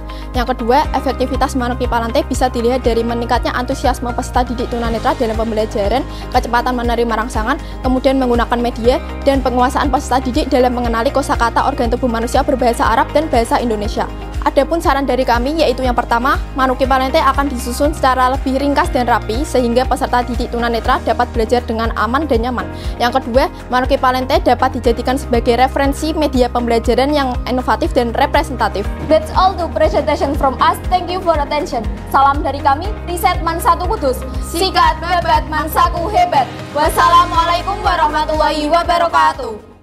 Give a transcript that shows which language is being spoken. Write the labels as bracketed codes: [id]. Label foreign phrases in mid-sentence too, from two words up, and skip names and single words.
[id] Yang kedua, efektivitas Manuk IPA Lantai bisa dilihat dari meningkatnya antusiasme peserta didik tunanetra dalam pembelajaran, kecepatan menerima rangsangan, kemudian menggunakan media, dan penguasaan peserta didik dalam mengenali kosakata organ tubuh manusia berbahasa Arab dan bahasa Indonesia. Adapun saran dari kami yaitu yang pertama, Manuk IPA Lantai akan disusun secara lebih ringkas dan rapi sehingga peserta didik tunanetra dapat belajar dengan aman dan nyaman. Yang kedua, Manuk IPA Lantai dapat dijadikan sebagai referensi media pembelajaran yang inovatif dan representatif. [en] That's all the presentation from us. Thank you for attention. [id] Salam dari kami, Riset Man 1 Kudus. Sikat bebat Man Saku hebat. [ar] والسلام عليكم ورحمة الله وبركاته.